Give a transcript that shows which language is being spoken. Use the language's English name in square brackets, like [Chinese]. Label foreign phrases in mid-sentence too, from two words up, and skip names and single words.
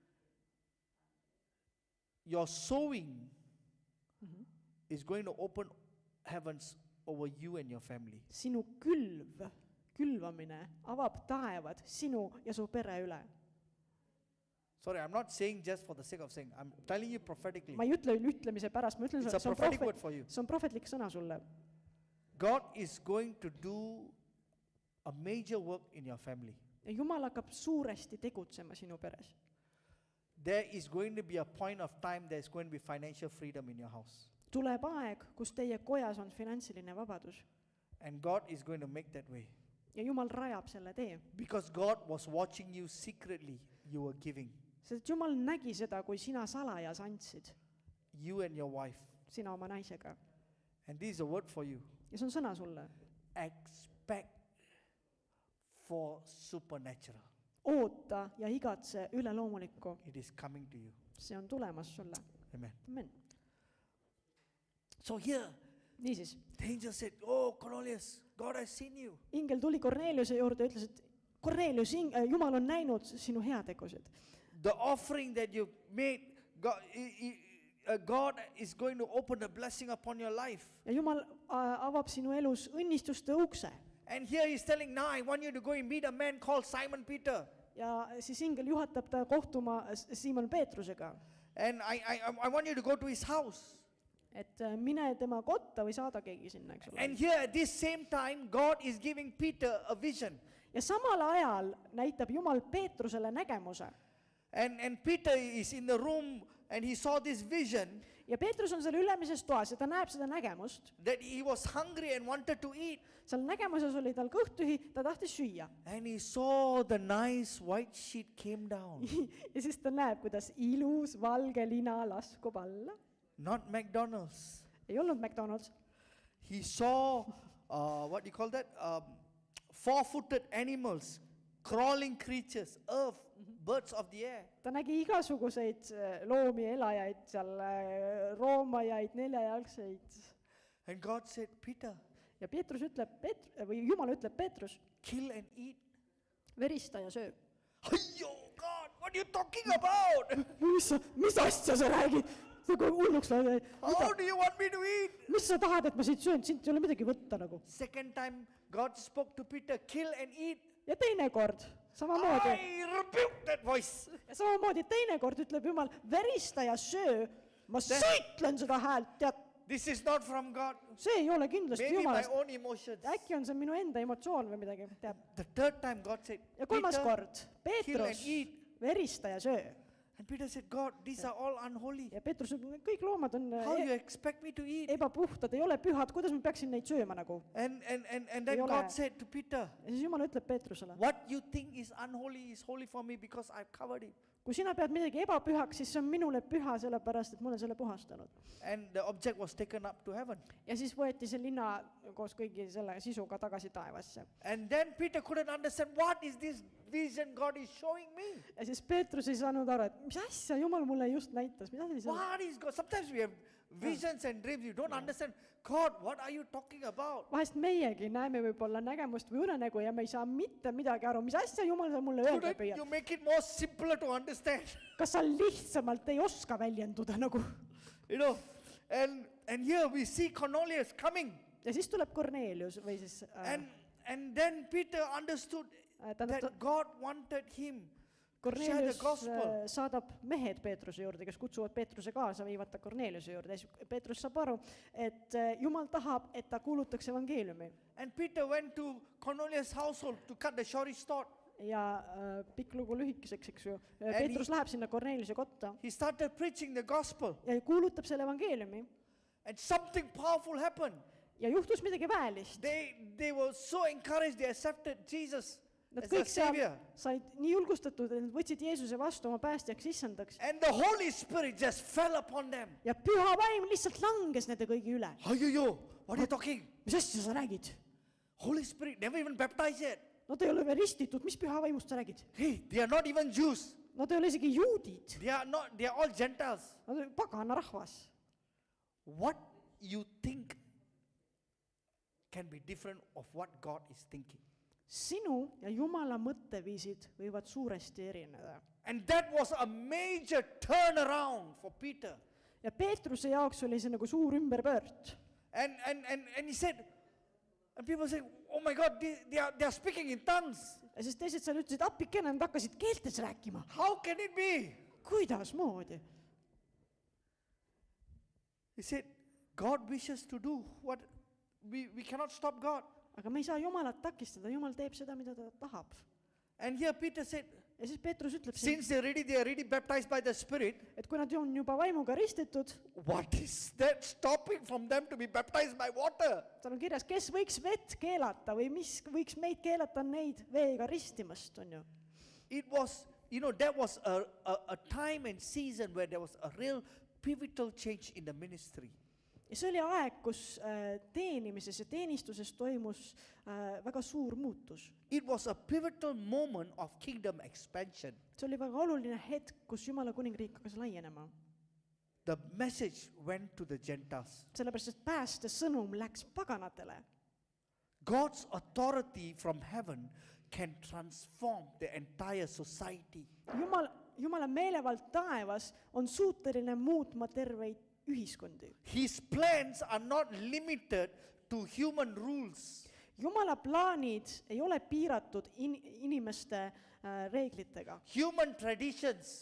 [English] your sowing is going to open heavens over you and your family. [Estonian] sinu külvamine avab taevad sinu ja su pere üle. [English] Sorry, I'm not saying just for the sake of saying. I'm telling you prophetically. [Estonian] Ma ei ütle ütlemise pärast, ma ütlen [English] It's a [Estonian] sulle, [English] prophetic word for you. [Estonian] see on prohvetlik sõna sulle. [English] God is going to do a major work in your family. [Estonian] Ja Jumal hakkab suuresti tegutsema sinu peres. [English] There is going to be a point of time there is going to be financial freedom in your house. [Estonian] Tuleb aeg, kus teie kojas on finantsiline vabadus. [English] And God is going to make that way. [Estonian] Ja Jumal rajab selle tee. [English] Because God was watching you secretly, you were giving. [Estonian] Sest Jumal nägi seda, kui sina salajas andsid, [English] You and your wife. [Estonian] sina oma naisega. [English] And this is a word for you. [Estonian] Ja see on sõna sulle. [English] Expect for supernatural. [Estonian] Oota ja igatse üleloomulikku. [English] It is coming to you. [Estonian] See on tulemas sulle. [English] Amen. [Estonian] Amen. [English] So here, [Estonian] Niisiis, [English] the angel said, oh, Cornelius, God has seen you. [Estonian] ingel tuli Korneliuse juurde ja ütles, et Kornelius, Jumal on näinud sinu heategusid. [English] The offering that you made, God is going to open a blessing upon your life. [Estonian] Ja Jumal avab sinu elus õnnistuste ukse. [English] And here he's telling, now I want you to go and meet a man called Simon Peter. [Estonian] Ja siis ingel juhatab ta kohtuma Siimon Peetrusega. [English] And I want you to go to his house. [Estonian] Et mine tema kotta või saada keegi sinna, eks ole. [English] And here at this same time, God is giving Peter a vision. [Estonian] Ja samal ajal näitab Jumal Peetrusele nägemuse. [English] And Peter is in the room and he saw this vision [Estonian] Ja Peetrus on seal ülemises toas ja ta näeb seda nägemust. [English] that he was hungry and wanted to eat. [Estonian] Seal nägemuses oli tal kõht tühi, ta tahtis süüa. [English] And he saw the nice white sheet came down. [Estonian] Ja siis ta näeb, kuidas ilus valge lina laskub alla. [English] Not McDonald's. [Estonian] Ei olnud McDonald's. [English] He saw, what do you call that? Four-footed animals, crawling creatures, birds of the air. [Estonian] Ta nägi igasuguseid loomi, elajaid, seal roomajaid, neljajalgseid. [English] And God said, Peter, [Estonian] Ja Peetrus ütleb, või Jumal ütleb Peetrus, [English] kill and eat. [Estonian] verista ja söö. Ayyo, [English] God, what are you talking about? [Estonian] Mis asja sa räägid? Nagu hulluks lähed. [English] How do you want me to eat? [Estonian] Mis sa tahad, et ma siit söön? Siit ei ole midagi võtta nagu. [English] Second time, God spoke to Peter, kill and eat. [Estonian] Ja teine kord, samamoodi. [English] I rebuked that voice. [Estonian] Ja samamoodi teine kord ütleb Jumal, verista ja söö. Ma sõitlen seda häält, tead. [English] This is not from God. [Estonian] See ei ole kindlasti [English] Maybe my [Estonian] Jumalast. [English] own emotions. [Estonian] Äkki on see minu enda emotsioon või midagi, teab. [English] The third time, God said, [Estonian] Ja kolmas [English] Peter, [Estonian] kord, [English] kill and [Estonian] Peetrus, [English] eat. [Estonian] verista ja söö. [English] And Peter said, God, these are all unholy. [Estonian] Ja Peetrus ütleb, kõik loomad on [English] How you expect me to eat? [Estonian] ebapuhtad, ei ole pühad, kuidas ma peaksin neid sööma nagu. [English] And [Estonian] Ei [English] then [Estonian] ole. [English] God said to Peter, [Estonian] Ja siis Jumal ütleb Peetrusele, [English] what you think is unholy is holy for me because I've covered it. [Estonian] kui sina pead midagi ebapühaks, siis see on minule püha, sellepärast, et ma olen selle puhastanud. [English] And the object was taken up to heaven. [Estonian] Ja siis võeti see linna koos kõigi selle sisuga tagasi taevasse. [English] And then Peter couldn't understand, what is this vision God is showing me? [Estonian] Ja siis Peetrus ei saanud aru, et mis asja Jumal mulle just näitas, mis asi see on. [English] What is God? Sometimes we have visions and dreams. You don't understand. God, what are you talking about? [Estonian] vahest meiegi näeme võib-olla nägemust või unenägu ja me ei saa mitte midagi aru, mis asja Jumal sa mulle öelda [English] Couldn't [Estonian] püüad. [English] you make it more simpler to understand? [Estonian] kas sa lihtsamalt ei oska väljenduda nagu? [English] You know, and here we see Cornelius coming. [Estonian] ja siis tuleb Kornelius või siis [English] And then Peter understood [Estonian] tähendab, [English] that God wanted him to share the [Estonian] Kornelius [English] gospel. [Estonian] saadab mehed Peetruse juurde, kes kutsuvad Peetruse kaasa, viivad ta Korneliuse juurde ja siis Peetrus saab aru, et Jumal tahab, et ta kuulutaks evangeeliumi. [English] And Peter went to Cornelius' household to cut the short short. [Estonian] ja pikk lugu lühikeseks, eks ju. Peetrus läheb sinna Korneliuse kotta [English] He started preaching the gospel. [Estonian] ja kuulutab selle evangeeliumi [English] And something powerful happened. [Estonian] ja juhtus midagi väelist. [English] They were so encouraged, they accepted Jesus [Estonian] Nad [English] as their [Estonian] kõik seal [English] savior. [Estonian] said nii julgustatud, et nad võtsid Jeesuse vastu oma päästjaks issandaks. [English] And the Holy Spirit just fell upon them. [Estonian] ja püha vaim lihtsalt langes nende kõigi üle. [English] Yo, what are you talking? [Estonian] mis asja sa räägid? [English] Holy Spirit, never even baptized yet. [Estonian] Nad ei ole veel ristitud, mis püha vaimust sa räägid? [English] Hey, they are not even Jews. [Estonian] Nad ei ole isegi juudid. [English] They are all Gentiles. [Estonian] Nad on pagana rahvas. [English] What you think can be different of what God is thinking. [Estonian] Sinu ja Jumala mõtteviisid võivad suuresti erineda. [English] And that was a major turnaround for Peter. [Estonian] ja Peetruse jaoks oli see nagu suur ümberpöört. [English] And he said, and people say, oh my God, they are speaking in tongues. [Estonian] ja siis teised seal ütlesid, appikene, nad hakkasid keeltes rääkima. [English] How can it be? [Estonian] kuidas moodi? [English] He said, God wishes to do what we cannot stop God. [Estonian] aga me ei saa Jumalat takistada, Jumal teeb seda, mida ta tahab. [English] And here Peter said, [Estonian] ja siis Peetrus ütleb siin, [English] since they are already baptized by the Spirit, [Estonian] et kui nad on juba vaimuga ristitud, [English] what is that stopping from them to be baptized by water? [Estonian] seal on kirjas, kes võiks vett keelata või mis võiks meid keelata neid veega ristimast, on ju. [English] It was, that was a time and season where there was a real pivotal change in the ministry. [Estonian] ja see oli aeg, kus teenimises ja teenistuses toimus väga suur muutus. [English] It was a pivotal moment of kingdom expansion. [Estonian] see oli väga oluline hetk, kus Jumala kuningriik hakkas laienema. [English] The message went to the Gentiles. [Estonian] sellepärast, et pääste sõnum läks paganatele. [English] God's authority from heaven can transform the entire society. [Estonian] Jumala meelevald taevas on suuteline muutma terveid ühiskondi. [English] His plans are not limited to human rules. [Estonian] Jumala plaanid ei ole piiratud inimeste reeglitega [English] Human traditions,